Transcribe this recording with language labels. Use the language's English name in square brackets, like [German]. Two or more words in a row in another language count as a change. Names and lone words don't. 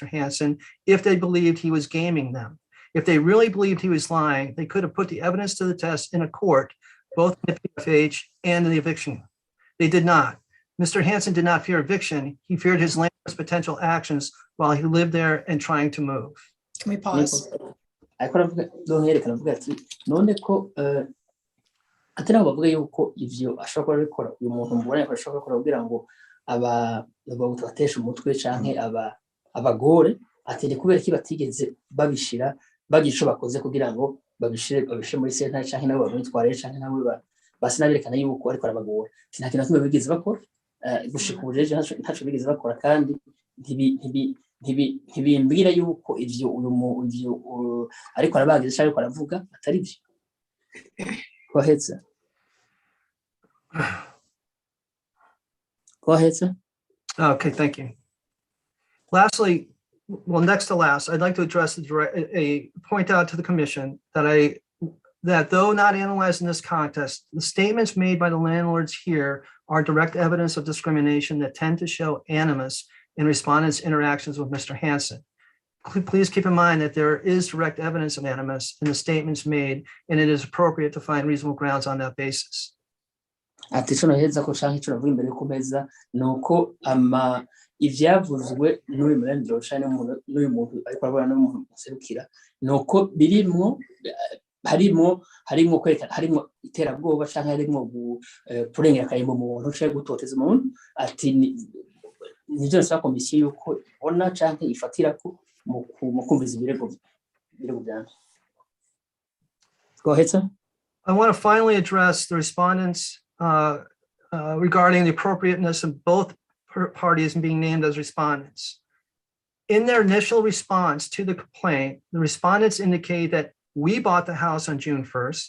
[English] Hansen if they believed he was gaming them. If they really believed he was lying, they could have put the evidence to the test in a court, both in the PFH and in the eviction. They did not. Mr. Hansen did not fear eviction. He feared his landlord's potential actions while he lived there and trying to move. Can we pause? [Rundi] ariko yerekana avuga ati none ko ati nabo bavuga yuko ivyo ashobora gukora uyu muntu mbona ko ashobora gukora kugira ngo batesha umutwe canke abagore ati ni kubera ki batigeze babishira bagisho bakoze kugira ngo babishire muri sentare canke nabo babitware canke nabo basinaberekana yuko ariko arabagora nta kintu kimwe bigeze bakora gushika ubujeje ntaco bigeze bakora kandi ntibimbwira yuko ivyo ariko arabagize cyangwa ariko aravuga atari byo [English] go ahead sir. Go ahead sir. Okay, thank you. Lastly, well, next to last, I'd like to address point out to the commission that though not analyzed in this context, the statements made by the landlords here are direct evidence of discrimination that tend to show animus in respondents' interactions with Mr. Hansen. Please keep in mind that there is direct evidence of animus in the statements made, and it is appropriate to find reasonable grounds on that basis. [Rundi] Ati ico noheza ko canke ico navuga imbere ku meza nuko ivyavuzwe n'uyu murendero cyane n'uyu muntu ariko arabona n'umuntu muserukira nuko birimwo harimo kwerekana harimo iterabwoba canke harimo kurengera akayimbo umuntu canke gutoteza umuntu ati nivyo nsaba komisiyo yuko ibona canke ifatira ko mu kumviza ibirego byanje. [English] Go ahead sir. I want to finally address the respondents regarding the appropriateness of both parties being named as respondents. In their initial response to the complaint, the respondents indicate that we bought the house on June 1st.